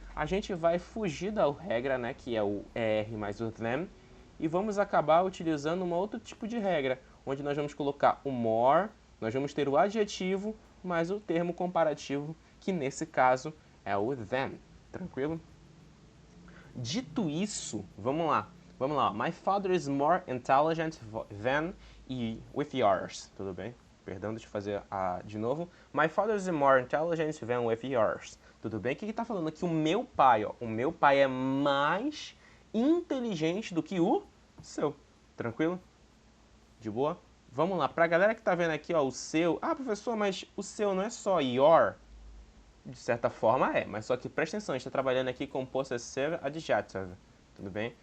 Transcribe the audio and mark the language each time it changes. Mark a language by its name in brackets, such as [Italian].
[Portuguese] A gente vai fugir da regra, né, que é o ER mais o them, e vamos acabar utilizando um outro tipo de regra, onde nós vamos colocar o more, nós vamos ter o adjetivo mais o termo comparativo, que nesse caso é o them. Tranquilo? Dito isso, vamos lá. Vamos lá. [English] My father is more intelligent than with yours. [Portuguese] Tudo bem? Perdão, deixa eu fazer de novo. [English] My father is more intelligent than with yours. [Portuguese] Tudo bem? O que está falando aqui? O meu pai, ó. O meu pai é mais inteligente do que o seu. Tranquilo? De boa? Vamos lá. Pra galera que tá vendo aqui, ó, o seu. Ah, professor, mas o seu não é só your? De certa forma é, mas só que presta atenção, a gente está trabalhando aqui com possessive adjective, tudo bem?